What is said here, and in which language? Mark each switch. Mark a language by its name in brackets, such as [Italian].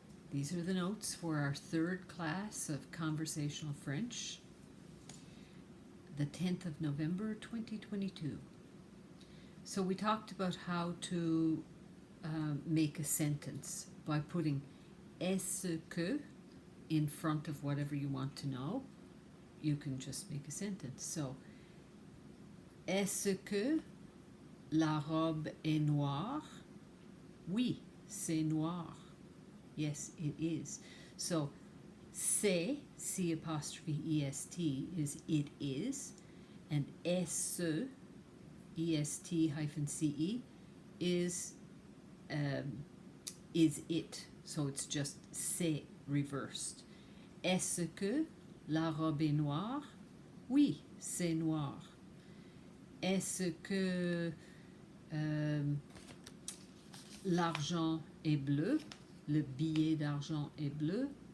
[English] These are the notes for our third class of Conversational French, the 10th of November 2022. So we talked about how to make a sentence by putting est-ce que in front of whatever you want to know. You can just make a sentence. [French] So, est-ce que la robe est noire? Oui, c'est noir. [English] Yes, it is. So, c'est, C apostrophe E-S-T, is it is, and est-ce, E-S-T hyphen C-E, is it. So it's just c'est reversed. [French] Est-ce que la robe est noire? Oui, c'est noir. Est-ce que l'argent est bleu? Le billet d'argent est bleu?